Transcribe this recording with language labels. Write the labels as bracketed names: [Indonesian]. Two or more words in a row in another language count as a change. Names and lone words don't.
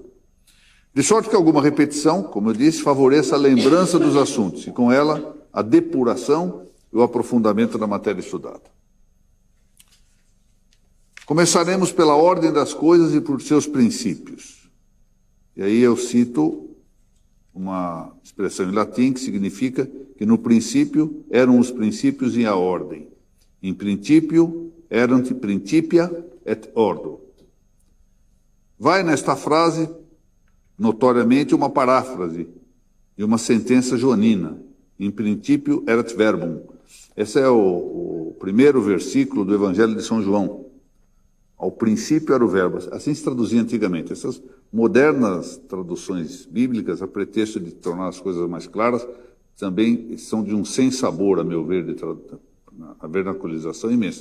[Portuguese] De sorte que alguma repetição, como eu disse, favoreça a lembrança dos assuntos e, com ela, a depuração e o aprofundamento da matéria estudada. Começaremos pela ordem das coisas e por seus princípios. E aí eu cito uma expressão em latim que significa que no princípio eram os princípios e a ordem. [Latin] In principio erant principia et ordo. [Portuguese] Vai nesta frase, notoriamente, uma paráfrase de uma sentença joanina. [Latin] In principio erat verbum. [Portuguese] Esse é o primeiro versículo do Evangelho de São João. Ao princípio era o verbo. Assim se traduzia antigamente. Essas modernas traduções bíblicas, a pretexto de tornar as coisas mais claras, também são de um sem-sabor, a meu ver, a vernaculização imensa.